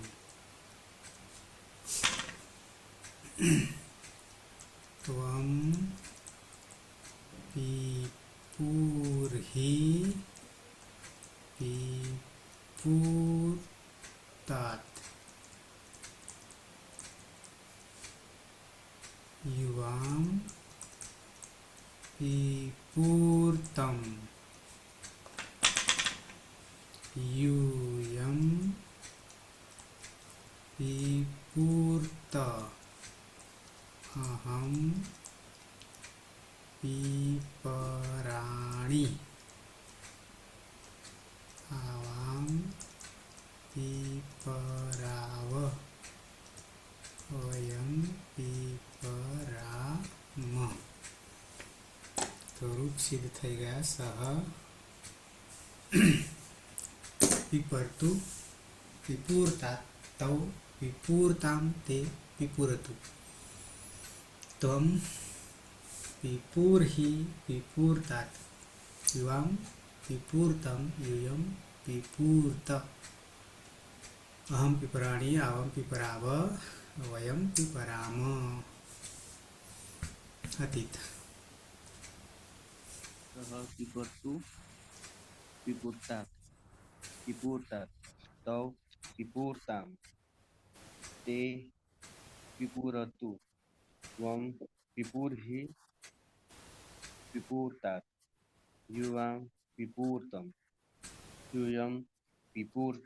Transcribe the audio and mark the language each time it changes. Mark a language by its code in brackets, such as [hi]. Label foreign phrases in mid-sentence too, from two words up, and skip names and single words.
[sa] ત્વમ પીપૂર્હિ પીપૂર્તાત યુવામ પીપૂર્તમ यूयं पीपूर्त अहं पीपराणि आवां પીપરાવ વયમ પીપરામ. [gu] તો રૂપ સિદ્ધ થઈ ગયા. [sa] સહ પીપરતું પીપુરતા તૌ પીપુરતામ તે પીપુરતું. ત્વમ પીપુર્હિ પીપુરતાત યુવામ પીપુરતમ यूयम पीपूर्त. अहम पीपराणि आवम पीपराव वयम पीपराम. अतीत. सः पिबर्तु पिबुर्तात् पिबुर्तात् तौ पिबुर्ताम् ते पिबुरतु त्वं पिबुर्हि पिबुर्तात् युवां पिबुर्तं यूयं पिबुर्त.